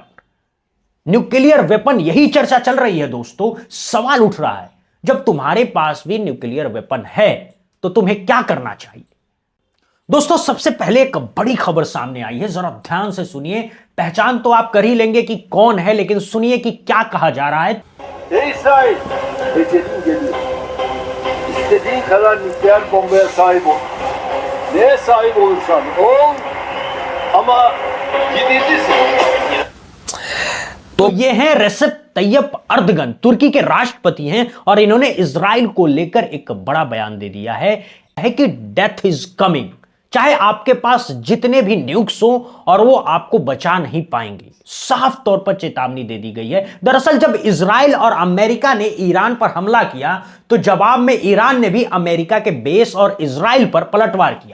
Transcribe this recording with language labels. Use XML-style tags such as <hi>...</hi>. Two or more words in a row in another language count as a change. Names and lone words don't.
<en>nuclear weapon,</en> <hi>यही चर्चा चल रही है। दोस्तों, सवाल उठ रहा है, जब तुम्हारे पास भी</hi> <en>nuclear weapon</en> <hi>है तो तुम्हें क्या करना चाहिए? दोस्तों, सबसे पहले एक बड़ी खबर सामने आई है, जरा ध्यान से सुनिए। पहचान तो आप कर ही लेंगे कि कौन है, लेकिन सुनिए कि क्या कहा जा रहा है।</hi> <tr>İsrail, ecelin geliyor. İstediğin kadar nükleer bombaya sahip ol. Neye sahip olursan ol. Ama gidicisin.</tr> <hi>तो ये हैं रेसेप तैयप अर्दगन, तुर्की के राष्ट्रपति हैं, और इन्होंने इजराइल को लेकर एक बड़ा बयान दे दिया है कि</hi> <en>death is coming.</en> <hi>चाहे आपके पास जितने भी न्यूक्स हो और वो आपको बचा नहीं पाएंगे। साफ तौर पर चेतावनी दे दी गई है। दरअसल जब इजराइल और अमेरिका ने ईरान पर हमला किया तो जवाब में ईरान ने भी अमेरिका के बेस और इजराइल पर पलटवार किया।</hi>